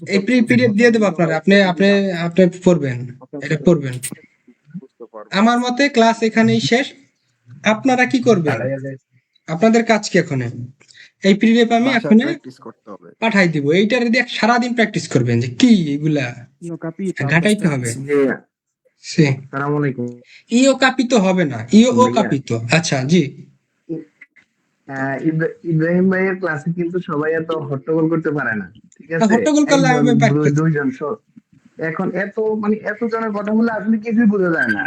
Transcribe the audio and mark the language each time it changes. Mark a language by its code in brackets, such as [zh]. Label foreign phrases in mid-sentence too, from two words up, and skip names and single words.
[bn] এই পিডিএফ দিয়ে দেবো আপনার, আপনি পড়বেন, এটা পড়বেন। বুঝতে পারবো। আমার মতে ক্লাস এখানেই শেষ। আপনারা কি করবেন, আপনাদের কাজ কি? এখন এই পিডিএফ আমি বাসায় এখন প্র্যাকটিস করতে হবে। পাঠাই দিব, এইটার দিয়ে সারাদিন প্র্যাকটিস করবেন যে কি এগুলা [it] Io ho capito, [bn] ঘাটাইতে হবে। [it] abbastanza. [ar] سلام عليكم. [it] io capito [bn] হবে না, [it] ho capito. [bn] আচ্ছা জি, ইব্রাহিম ভাইয়ের ক্লাসে কিন্তু সবাই এত হট্টগোল করতে পারে না, ঠিক আছে? হট্টগোল করলে আমি দুইজন এখন এত জনের কথা বলে আসলে কিছুই বোঝা যায় না।